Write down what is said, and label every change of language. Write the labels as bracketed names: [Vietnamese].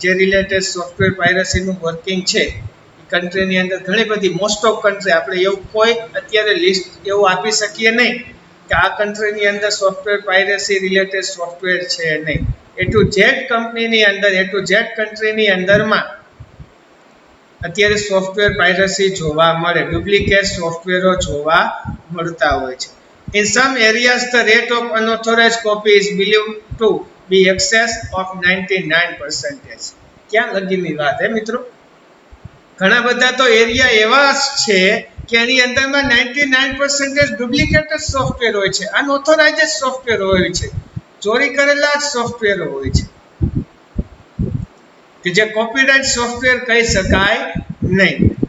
[Gujarati] જે related software પાયરેસીનું working છે એ કન્ટ્રીની અંદર ઘણી બધી મોસ્ટ ઓફ કન્ટ્રી આપણે એવું કોઈ અત્યારે લિસ્ટ એવું આપી શકીએ નહીં કે આ કન્ટ્રીની અંદર સોફ્ટવેર પાયરેસી રિલેટેડ સોફ્ટવેર છે નહીં. એ ટુ ઝેડ કંપનીની અંદર એ ટુ ઝેડ કન્ટ્રીની અંદરમાં અત્યારે સોફ્ટવેર પાયરેસી જોવા મળે, ડુપ્લિકેટ સોફ્ટવેરો જોવા મળતા હોય છે. [English] In some areas the rate of unauthorized copy is believed to be excess of 99%. [Gujarati] ક્યાં લગીની વાત હે મિત્રો? ઘણા બધા તો એરિયા એવા છે કે એની અંદરમાં 99% ડુપ્લિકેટ સોફ્ટવેર હોય છે, અનઓથોરાઇઝ્ડ સોફ્ટવેર હોય છે, ચોરી કરેલા જ સોફ્ટવેર હોય છે કે જે કોપીરાઇટ સોફ્ટવેર કહી શકાય નહીં.